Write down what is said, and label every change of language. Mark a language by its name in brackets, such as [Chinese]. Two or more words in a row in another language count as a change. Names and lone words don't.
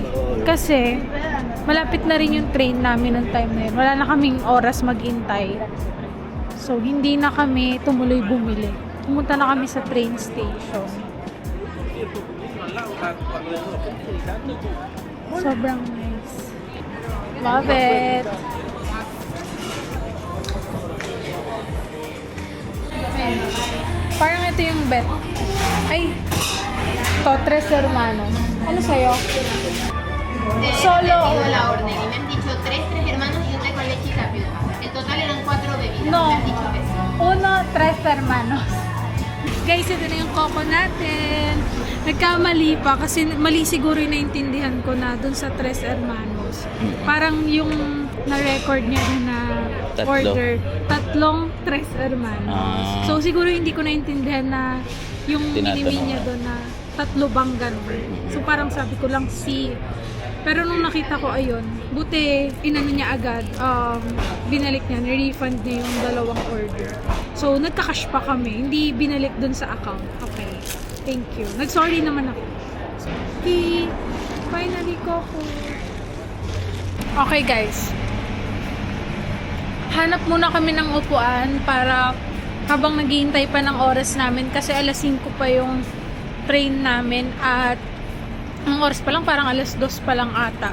[Filipino] Kasi malapit na rin yung train namin ng time na yun. Wala na kaming oras maghintay. So, hindi na kami tumuloy bumili. Pumunta na kami sa train station. Sobrang nice. [English] Love it! [Filipino] Ayan. Parang ito yung bet. Ay! Ito, Tres Hermanos. Ano sa'yo? [Spanish] Solo. La orden y me han dicho tres hermanos y un té con leche y tapioca. En total eran 4 bebidas. No. Me han dicho eso. Uno, Tres Hermanos. [Filipino] Guys, ito na yung coco natin. Nagkamali pa kasi mali siguro yung naintindihan ko na dun sa Tres Hermanos. Parang yung na-record niya dun na Tatlo. order. Tatlong Tres Hermanos. So siguro hindi ko naintindihan na yung Tinatanong minimi niya na. dun na tatlo bang ganun. So parang sabi ko lang si. Pero nung nakita ko ayun, buti inano niya agad, binalik niya, ni-refund niya yung dalawang order. So nagka-cash pa kami, hindi binalik dun sa account. [English] Okay, thank you. [Filipino] Nag-sorry naman ako. [English] Okay, finally [Filipino] Coco. Okay guys, hanap muna kami ng upuan para habang naghihintay pa ng oras namin kasi alas 5 pa yung train namin at ang oras pa lang parang alas 2 pa lang ata.